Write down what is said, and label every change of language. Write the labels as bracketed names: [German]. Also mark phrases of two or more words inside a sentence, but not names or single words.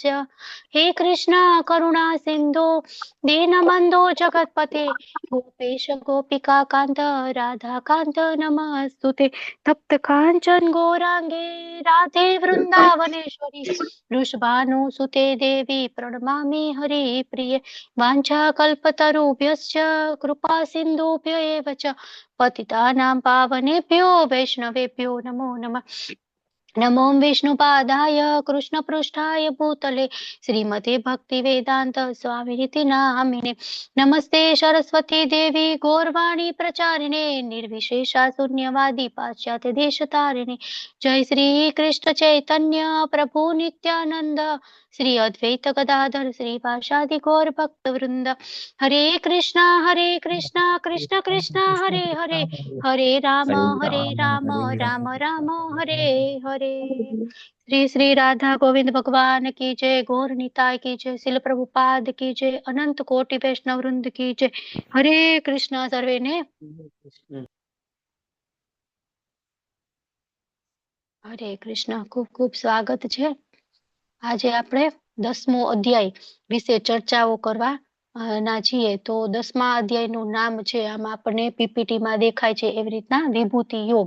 [Sanskrit] હે કૃષ્ણ કરુણા સિંધુ દીનબંધો જગતપતે ગોપેશ ગોપિકા કાંત રાધા કાંત નમસ્તુતે. તપ્ત કાંચન ગૌરાંગે રાધે વૃંદાવનેશ્વરી વૃષભાનુસુતે દેવી પ્रणमामि हरिप्रिये. वाञ्छाकल्पतरुभ्यश्च कृपा सिन्धुभ्य एव च पतितानां पावनेभ्यो वैष्णवेभ्यो नमो नमः. नमो विष्णुपादाय कृष्णपृष्ठाय भूतले श्रीमते भक्तिवेदांत स्वामिनिति नामिने. नमस्ते सरस्वती देवी गौरवाणी प्रचारिणे निर्विशेषा शून्यवादी पाश्चात्य देशतारिणे. जय श्री कृष्ण चैतन्य प्रभु नित्यानंद श्री अद्वैत गदाधर श्रीवासादि गौर भक्त वृंद. हरे कृष्णा कृष्ण कृष्ण हरे हरे हरे राम राम राम हरे हरे. [Hindi] श्री श्री राधा गोविंद भगवान की जय. गौर निताय की जय. शिल प्रभुपाद की जय. अनंत कोटि वैष्णव वृंद की जय. [Sanskrit] हरे कृष्ण. [Gujarati] सर्वे ने હરે કૃષ્ણ. ખૂબ ખૂબ સ્વાગત છે. આજે આપણે 10મો અધ્યાય વિશે ચર્ચાઓ કરવા ના છીએ. તો 10મા અધ્યાયનું નામ છે, આમાં આપણને પીપીટી માં દેખાય છે એવી રીતના વિભૂતિ યોગ.